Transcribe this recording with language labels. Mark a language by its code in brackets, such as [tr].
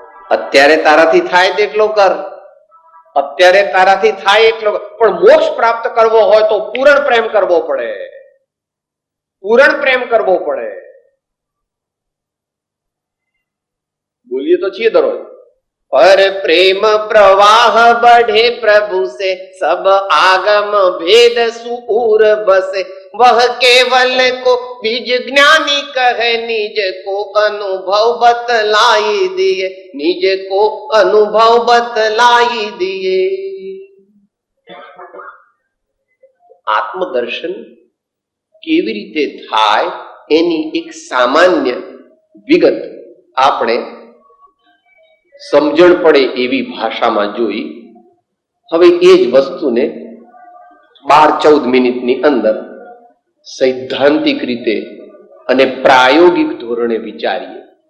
[gu] અત્યારે તારાથી થાય તેટલો કર, અત્યારે તારાથી થાય એટલો, પણ મોક્ષ પ્રાપ્ત કરવો હોય તો પૂર્ણ પ્રેમ કરવો પડે, પૂર્ણ પ્રેમ કરવો પડે. બોલીએ તો છીએ દરરોજ, [hi] पर प्रेम प्रवाह बढ़े प्रभु से, सब आगम भेद सुऊर बसे, वह केवल को बीज ज्ञानी कहे, निज को अनुभव बतलाई दिए, निज को अनुभव बतलाई दिए. [gu] આત્મદર્શન કેવી રીતે થાય એની એક સામાન્ય વિગત આપણે સમજણ પડે એવી ભાષામાં જોઈ. હવે એ જ વસ્તુને 12-14 મિનિટની અંદર સૈદ્ધાંતિક રીતે અને પ્રાયોગિક ધોરણે વિચારીએ.